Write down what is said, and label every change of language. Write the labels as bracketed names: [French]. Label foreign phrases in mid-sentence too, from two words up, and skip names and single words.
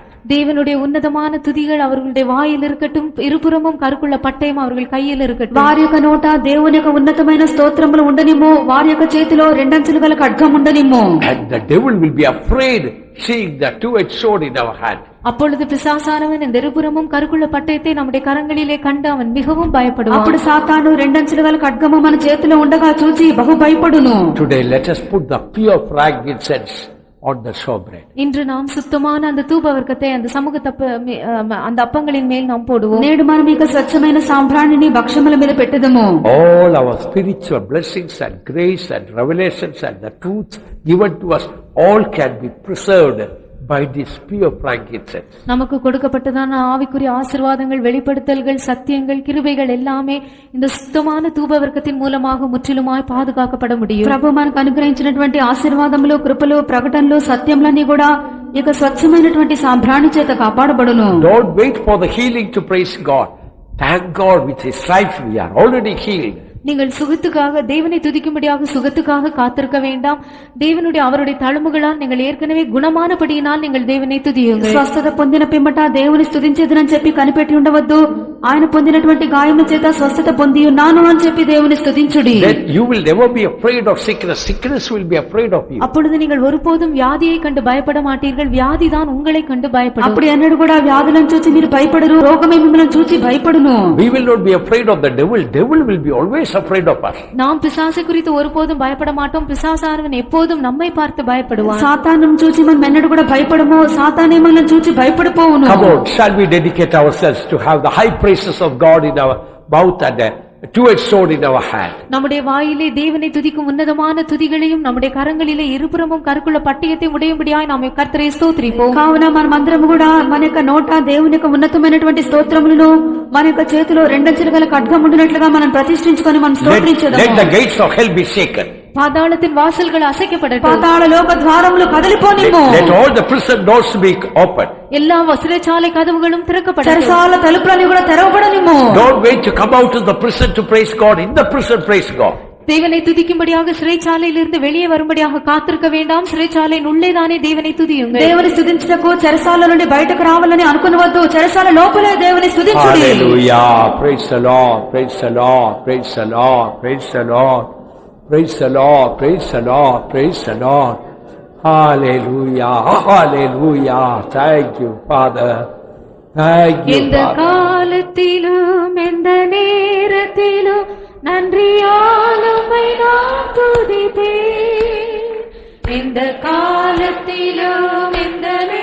[Tamil] தேவனுடைய உன்னதமான துதிகள் அவர்களுடைய வாயில் இருக்கட்டும், இருபுறமும் கருக்குள்ள பட்டயம் அவர்கள் கையில் இருக்கட்டும். [Telugu] వారి యొక్క నోట దేవుని యొక్క ఉన్నతమైన స్తోత్రములు ఉండనిమ్ము, వారి యొక్క చేతిలో రెండంచులు గల ఖడ్గం ఉండనిమ్ము. [English] And the devil will be afraid seeing the two-edged sword in our hand. [Tamil] அப்பொழுது பிசாசானவன் இந்த இருபுறமும் கருக்குள்ள பட்டயத்தை நம்முடைய கரங்களிலே கண்டு அவன் மிகவும் பயப்படுவான். [Telugu] అప్పుడు సాతాను రెండంచులు గల ఖడ్గము మన చేతిలో ఉండగా చూచి బహు భయపడును. [English] Today let us put the pure frankincense on the showbread. [Tamil] இன்று நாம் சுத்தமான அந்த தூப வர்க்கத்தை அந்த அந்த அப்பங்களின் மேல் நாம் போடுவோம். [Telugu] నేడు మనం ఇక స్వచ్ఛమైన సాంబ్రాణిని భక్షముల మీద పెట్టుదము. [English] All our spiritual blessings and grace and revelations and the truth given to us all can be preserved by this pure frankincense. [Tamil] நமக்கு கொடுக்கப்பட்டதான ஆவிக்குரிய ஆசீர்வாதங்கள், வெளிப்படுத்தல்கள், சத்தியங்கள், கிருபைகள் எல்லாமே இந்த சுத்தமான தூப வர்க்கத்தின் மூலமாக முற்றிலுமாய் பாதுகாக்கப்பட முடியும். [Telugu] ప్రభు మనకు అనుగ్రహించినటువంటి ఆశీర్వాదములు, కృపలు, ప్రకటనలు, సత్యములన్నీ కూడా ఇక స్వచ్ఛమైనటువంటి సాంబ్రాణి చేత కాపాడబడును. [English] Don't wait for the healing to praise God. Thank God with His stripes we are already healed. [Tamil] நீங்கள் சுகத்துக்காக தேவனை துதிக்கும்படியாக சுகத்துக்காக காத்திருக்க வேண்டாம். தேவனுடைய அவருடைய தழும்புகளால் நீங்கள் ஏற்கனவே குணமானபடியினால் நீங்கள் தேவனை துதியுங்கள். [Telugu] స్వస్థత పొందిన పిమ్మట దేవుని స్తుతించేదనని చెప్పి కనిపెట్టి ఉండవద్దు. ఆయన పొందినటువంటి గాయముల చేత స్వస్థత పొంది ఉన్నాను అని చెప్పి దేవుని స్తుతించుడి. [English] Then you will never be afraid of sickness. Sickness will be afraid of you. [Tamil] அப்பொழுது நீங்கள் ஒருபோதும் வியாதியை கண்டு பயப்பட மாட்டீர்கள். வியாதிதான் உங்களை கண்டு பயப்படும். [Telugu] అప్పుడు ఎన్నడూ కూడా వ్యాధులను చూసి మీరు భయపడరు. రోగమే మిమ్మల్ని చూసి భయపడును. [English] We will not be afraid of the devil. Devil will be always afraid of us. [Tamil] நாம் பிசாசை குறித்து ஒருபோதும் பயப்பட மாட்டோம். பிசாசானவன் எப்போதும் நம்மை பார்த்து பயப்படுவான். [Telugu] సాతాను చూసి మనం ఎన్నడూ కూడా భయపడము. సాతానే మనల్ని చూసి భయపడిపోవును. [English] Come on, shall we dedicate ourselves to have the high praises of God in our mouth and a two-edged sword in our hand? [Tamil] நம்முடைய வாயிலே தேவனை துதிக்கும் உன்னதமான துதிகளையும் நம்முடைய கரங்களிலே இருபுறமும் கருக்குள்ள பட்டயத்தை உடையும்படியாய் நாம் கர்த்தரை ஸ்தோத்திரிப்போம். [Telugu] కావున మనమందరం కూడా మన యొక్క నోట దేవుని యొక్క ఉన్నతమైనటువంటి స్తోత్రములను, మన యొక్క చేతిలో రెండంచెల గల ఖడ్గం ఉండినట్లుగా మనం ప్రతిష్ఠించుకొని మనం స్తోత్రించుదాము. [English] Let the gates of hell be shaken. [Tamil] பாதாளத்தின் வாசல்கள் அசைக்கப்படட்டும். [Telugu] పాతాళ లోక ద్వారములు కదిలిపోనిమ్ము. [English] Let all the prison doors be open. [Tamil] எல்லா சிறைச்சாலை கதவுகளும் திறக்கப்படட்டும். [Telugu] చెరసాల తలుపులన్నీ కూడా తెరవబడనిమ్ము. [English] Don't wait to come out of the prison to praise God. In the prison, praise God. [Tamil] தேவனை துதிக்கும்படியாக சிறைச்சாலையிலிருந்து வெளியே வரும்படியாக காத்திருக்க வேண்டாம். சிறைச்சாலையின் உள்ளேதானே தேவனை துதியுங்கள். [Telugu] దేవుని స్తుతించుటకు చెరసాల నుండి బయటకు రావాలని అనుకునవద్దు. చెరసాల లోపలే దేవుని స్తుతించుడి. [English] Hallelujah. Praise the Lord. Praise the Lord. Praise the Lord. Praise the Lord. Praise the Lord. Praise the Lord. Praise the Lord. Hallelujah. Hallelujah. Thank you, Father. Thank you, [Tamil] எந்த [English] Father. [Tamil] காலத்திலும் எந்த நேரத்திலும் நன்றியாலுமை நான் துதிப்பேன். எந்த காலத்திலும் எந்த